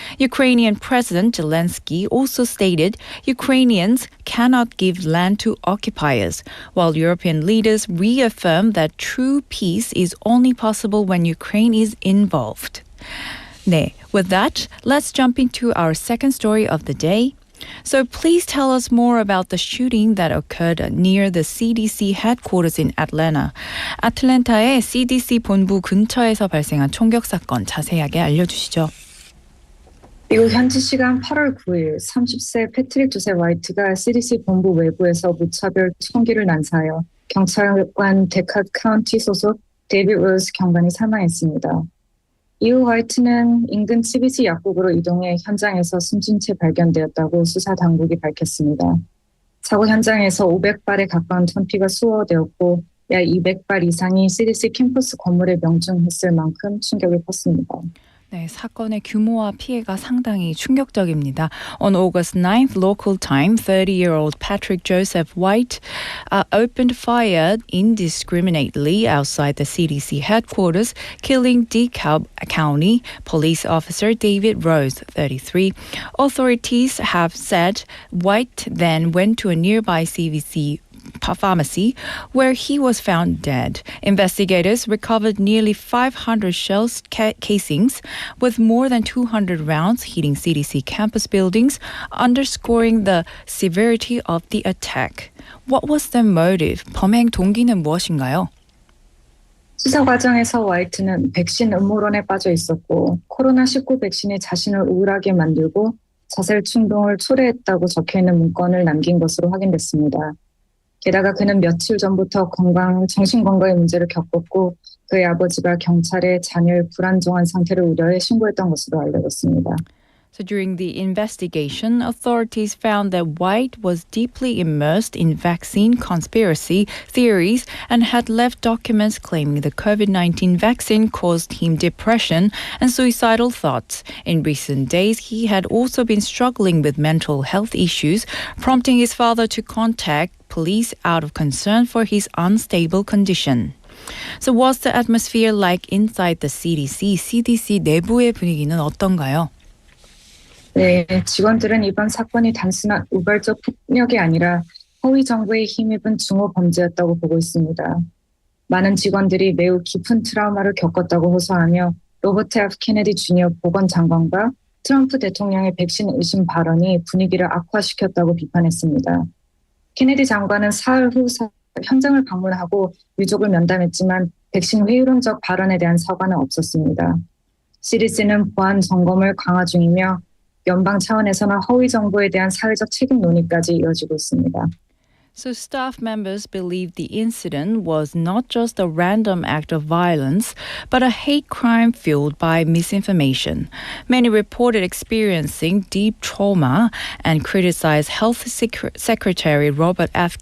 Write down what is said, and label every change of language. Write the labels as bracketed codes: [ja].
[en] Ukrainian President Zelensky also stated Ukrainians cannot give land to occupiers, while European leaders reaffirmed that true peace is only possible when Ukraine is involved. 네, with that, let's jump into our second story of the day. So please tell us more about the shooting that occurred near the CDC headquarters in Atlanta. [ko] 아틀랜타의 CDC 본부 근처에서 발생한 총격 사건 자세하게 알려주시죠. 미국 현지 시간 8월 9일 30세 패트릭 조셉 화이트가 CDC 본부 외부에서 무차별 총기를 난사하여 경찰관 데카드 카운티 소속 데이빗 로즈 경관이 사망했습니다. 이후 화이트는 인근 CBC 약국으로 이동해 현장에서 숨진 채 발견되었다고 수사 당국이 밝혔습니다. 사고 현장에서 500발에 가까운 천피가 수거되었고 약 200발 이상이 CDC 캠퍼스 건물에 명중했을 만큼 충격이 컸습니다. 네, 사건의 규모와 피해가 상당히 충격적입니다. [en] On August 9th, local time, 30-year-old Patrick Joseph White opened fire indiscriminately outside the CDC headquarters, killing DeKalb County Police Officer David Rose, 33. Authorities have said White then went to a nearby CDC pharmacy where he was found dead. Investigators recovered nearly 500 shell casings with more than 200 rounds hitting CDC campus buildings, underscoring the severity of the attack. What was the motive? [ko] 범행 동기는 무엇인가요? 수사 과정에서 화이트는 백신 음모론에 빠져 있었고 코로나19 백신이 자신을 우울하게 만들고 자살 충동을 초래했다고 적혀있는 문건을 남긴 것으로 확인됐습니다. 게다가 그는 며칠 전부터 정신건강의 문제를 겪었고 그의 아버지가 경찰에 자녀의 불안정한 상태를 우려해 신고했던 것으로 알려졌습니다. [en] So during the investigation, authorities found that White was deeply immersed in vaccine conspiracy theories and had left documents claiming the COVID-19 vaccine caused him depression and suicidal thoughts. In recent days, he had also been struggling with mental health issues, prompting his father to contact police out of concern for his unstable condition. So what's the atmosphere like inside the CDC? [ko] CDC 내부의 분위기는 어떤가요? 네, 직원들은 이번 사건이 단순한 우발적 폭력이 아니라 허위 정보에 힘입은 중호 범죄였다고 보고 있습니다. 많은 직원들이 매우 깊은 트라우마를 겪었다고 호소하며 로버트 F. 케네디 주니어 보건장관과 트럼프 대통령의 백신 의심 발언이 분위기를 악화시켰다고 비판했습니다. 케네디 장관은 사흘 후 현장을 방문하고 유족을 면담했지만 백신 회의론적 발언에 대한 사과는 없었습니다. CDC는 보안 점검을 강화 중이며 연방 차원에서는 허위 정보에 대한 사회적 책임 논의까지 이어지고 있습니다. [en] So staff members believe the incident was not just a random act of violence, but a hate crime fueled by misinformation. Many reported experiencing deep trauma and criticized Health Secretary Robert F.